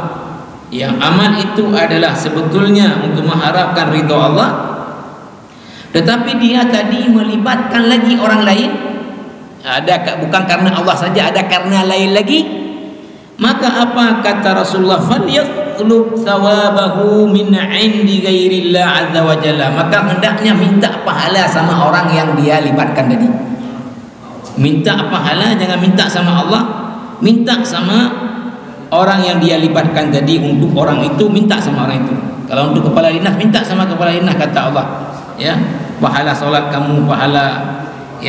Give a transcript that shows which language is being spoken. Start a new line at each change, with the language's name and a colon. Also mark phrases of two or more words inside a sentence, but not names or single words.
Indonesian: yang amal itu adalah sebetulnya untuk mengharapkan ridha Allah, tetapi dia tadi melibatkan lagi orang lain, ada bukan karena Allah saja, ada karena lain lagi, maka apa kata Rasulullah,
Arabic: فليطلب ثوابه من عند غير الله عز وجل,
Indonesian: maka hendaknya minta pahala sama orang yang dia libatkan tadi. Minta pahala, jangan minta sama Allah, minta sama orang yang dia libatkan tadi. Untuk orang itu minta sama orang itu. Kalau untuk kepala dinas, minta sama kepala dinas, kata Allah, ya, pahala solat kamu, pahala, ya.